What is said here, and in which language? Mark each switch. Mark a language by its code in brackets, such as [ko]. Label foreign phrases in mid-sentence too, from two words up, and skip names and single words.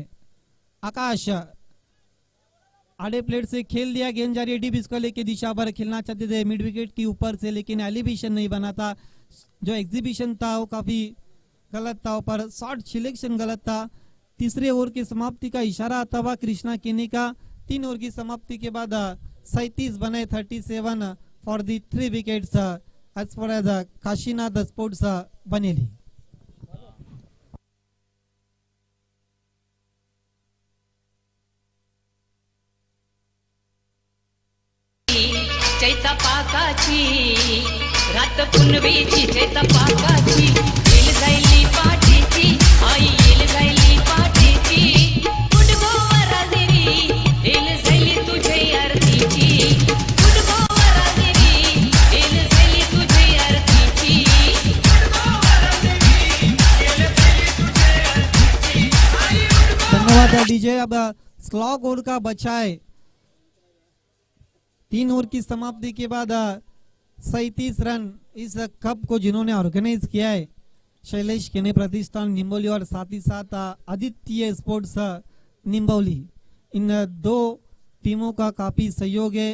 [hi] आकाश आड़े प्लेट से खेल दिया, गेंद जा रही है [en] deep square leg [hi] दिशा पर, खेलना चाहते थे [en] mid wicket [hi] के ऊपर से लेकिन एलिवेशन नहीं बना था, जो एग्जीबिशन था वो काफी गलत था, पर [en] shot selection [hi] गलत था। तीसरे ओवर की समाप्ति का इशारा आता हुआ कृष्णा केने का। 3 ओवर की समाप्ति के बाद 37 बने [en] 37 for the 3 wickets as far as [hi] काशीनाथ स्पोर्ट्स बनेली। [mr] चैता पाकाची रात पुनवेची, चैता पाकाची येल जायली पाठीची, आई येल जायली पाठीची, गुडगोवरा देवी येल जायली तुझे आरतीची, गुडगोवरा देवी येल जायली तुझे आरतीची, गुडगोवरा देवी येल जायली तुझे आरतीची, आई [hi] धन्यवाद डीजे। अब [en] slog over [hi] का बचा है। 3 ओवर की समाप्ति के बाद 37 रन इस कप को जिन्होंने ऑर्गेनाइज किया है शैलेश केने प्रतिष्ठान निम्बोली और साथ ही साथ आदित्य स्पोर्ट्स निम्बोली, इन दो टीमों का काफी सहयोग है।